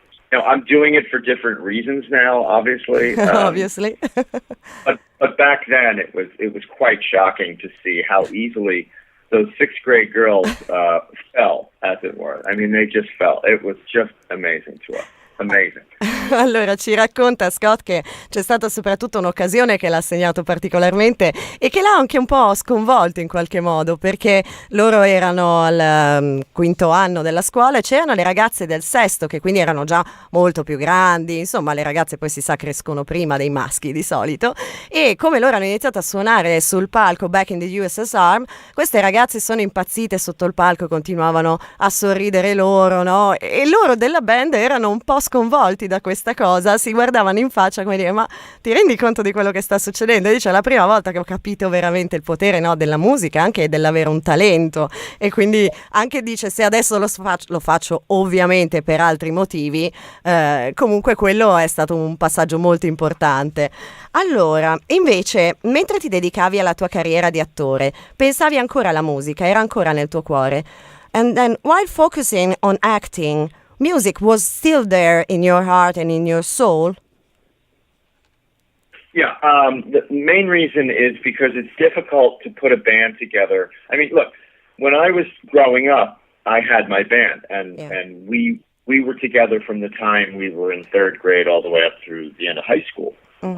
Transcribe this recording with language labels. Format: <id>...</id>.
<en>I'm doing it for different reasons now, obviously. Obviously. but back then, it was quite shocking to see how easily those sixth grade girls fell, as it were. I mean, they just fell. It was just amazing to us. Amazing.</en> <it>Allora ci racconta Scott che c'è stata soprattutto un'occasione che l'ha segnato particolarmente e che l'ha anche un po' sconvolto in qualche modo, perché loro erano al quinto anno della scuola e c'erano le ragazze del sesto che quindi erano già molto più grandi, insomma le ragazze poi si sa crescono prima dei maschi di solito, e come loro hanno iniziato a suonare sul palco Back in the USSR, queste ragazze sono impazzite sotto il palco, continuavano a sorridere loro, no? E loro della band erano un po' sconvolti da questa cosa, si guardavano in faccia come dire: ma ti rendi conto di quello che sta succedendo? E dice: è la prima volta che ho capito veramente il potere, no, della musica, anche dell'avere un talento. E quindi anche dice: se adesso lo faccio ovviamente per altri motivi, comunque quello è stato un passaggio molto importante. Allora, invece, mentre ti dedicavi alla tua carriera di attore, pensavi ancora alla musica, era ancora nel tuo cuore.</it> <en>And then while focusing on acting, music was still there in your heart and in your soul? Yeah, the main reason is because it's difficult to put a band together. I mean, look, when I was growing up, I had my band, and we were together from the time we were in third grade all the way up through the end of high school. Mm-hmm.</en>